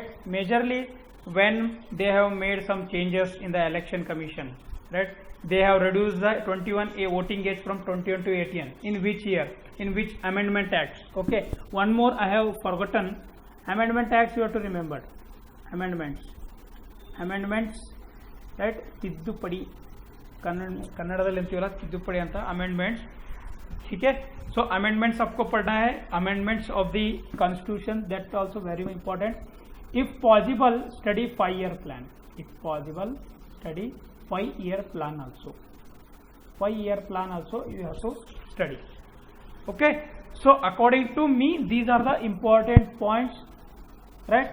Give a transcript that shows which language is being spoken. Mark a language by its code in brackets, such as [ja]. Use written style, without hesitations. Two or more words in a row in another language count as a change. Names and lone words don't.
[en] Majorly when they have made some changes in the election commission, right. They have reduced the 21A voting age from 21 to 18. In which year? In which amendment act? Okay. One more I have forgotten. Amendment acts you have to remember. Amendments, right. [kn] ತಿದ್ದುಪಡಿ, ಕನ್ನಡದಲ್ಲಿ ಅಂತೀವಲ್ಲ ತಿದ್ದುಪಡಿ ಅಂತ, amendments, [hi] ठीक है. [en] So amendments [hi] आपको पढ़ना है, [en] amendments of the constitution, that's also very important. If possible, study 5-year plan. If possible, study 5-year plan also. 5-year plan also you have to study. Okay. So according to me, these are the important points, right.